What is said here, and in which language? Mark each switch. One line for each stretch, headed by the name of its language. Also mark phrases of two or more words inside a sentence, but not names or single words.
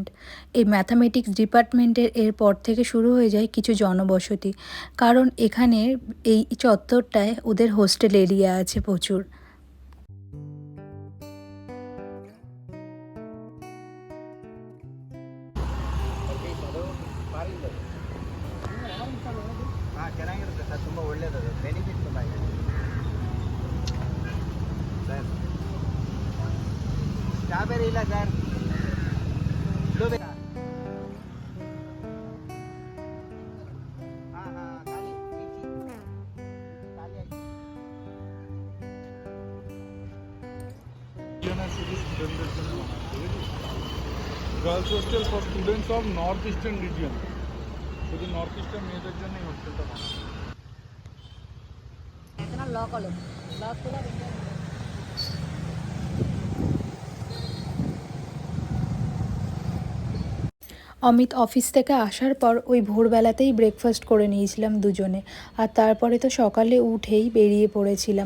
Bangla: এই ম্যাথামেটিক্স ডিপার্টমেন্টের এরপর থেকে শুরু হয়ে যায় কিছু জনবসতি, কারণ এখানে এই চত্বরটায় ওদের হোস্টেল এরিয়া আছে প্রচুর।
Kannada: ಚೆನ್ನಾಗಿರುತ್ತೆ ಸರ್, ತುಂಬ ಒಳ್ಳೇದದು, ಬೆನಿಫಿಟ್ ತುಂಬ ಇದೆ ಸರ್. ಸ್ಟ್ರಾಬೆರಿ ಇಲ್ಲ ಸರ್, ಬ್ಲೂಬೆರಿ. ಹಾಂ ಹಾಂ ಖಾಲಿ ಖಾಲಿ ಆಯ್ತು.
Bangla: গার্লস হোস্টেল ফর স্টুডেন্টস অফ নর্থ ইস্টার্ন রিজিয়ন, শুধু নর্থ ইস্টার্ন মেয়েদের জন্য এই হোস্টেলটা অমিত অফিস থেকে আসার পর ওই ভোরবেলাতেই ব্রেকফাস্ট করে নিয়েছিলাম দুজনে, আর তারপরে তো সকালে উঠেই বেরিয়ে পড়েছিলাম।